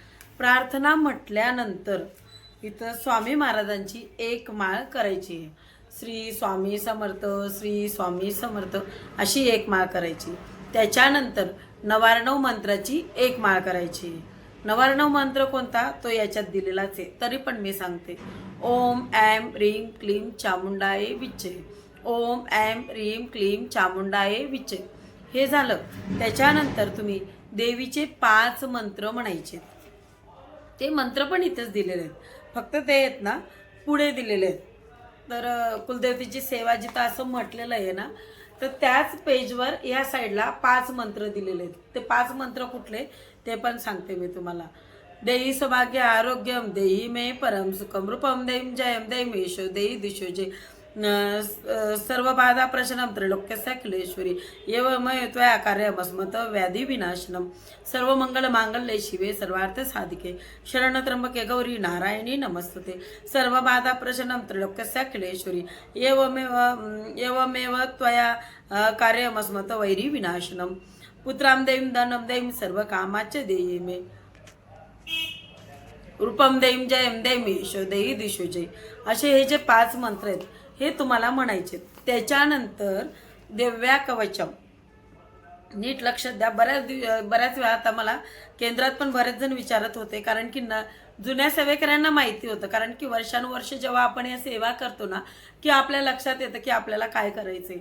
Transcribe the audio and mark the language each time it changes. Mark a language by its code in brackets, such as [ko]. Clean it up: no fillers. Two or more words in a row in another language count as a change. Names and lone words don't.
[mr] प्रार्थना म्हटल्यानंतर इथं स्वामी महाराजांची एक माळ करायची आहे. श्री स्वामी समर्थ, श्री स्वामी समर्थ अशी एक माळ करायची. त्याच्यानंतर नवार्णव मंत्राची एक माळ करायची. नवार्णव मंत्र कोणता तो याच्यात दिलेलाच आहे, तरी पण मी सांगते. [sa] ओम ऐं ह्रीं क्लीं चामुंडाय विच्चे, ओम ऐं ह्रीं क्लीं चामुंडाय विच्चे. [mr] हे झालं. त्याच्यानंतर तुम्ही देवीचे 5 मंत्र म्हणायचे. ते मंत्र पण इथेच दिलेले आहेत, फक्त ते आहेत ना पुढे दिलेले आहेत. तर कुलदेवतेची सेवा जिथं असं म्हटलेलं आहे ना, तर त्याच पेजवर या साईडला 5 मंत्र दिलेले आहेत. ते 5 मंत्र कुठले ते पण सांगते मी तुम्हाला. [sa] देही सौभाग्य आरोग्यम, देही मे परम सुखम, रूपम देईम जयम, देईम यशो, देही दिशो जय, सर्व बाधा प्रशनम, त्रैलोक्यस्य अखिलेश्वरी, एवमय त्वया कार्यमस्मत व्याधी विनाशनम, सर्व मंगल मांगल्ये शिवे सर्वार्थ साधिके, शरण त्र्यंबके गौरी नारायणी नमस्तते, सर्व बाधा प्रशनम, त्रैलोक्यस्य अखिलेश्वरी, एवमेव त्वया कार्यमस्मत वैरी विनाशनम, पुत्राम देईम धनम देईम सर्व कामाचे देई मे, रूपम देईम जयम देईम यशो, देही दिशो जय. [mr] असे हे जे 5 मंत्र आहेत हे तुम्हाला म्हणायचे. त्याच्यानंतर दिव्या कवचम, नीट लक्षात द्या. बऱ्याच वेळा आता मला केंद्रात पण बरेच जण विचारत होते, कारण की जुन्या सेवेकऱ्यांना माहिती होतं, कारण की वर्षानुवर्ष जेव्हा आपण या सेवा करतो ना की आपल्या लक्षात येतं की आपल्याला काय करायचंय.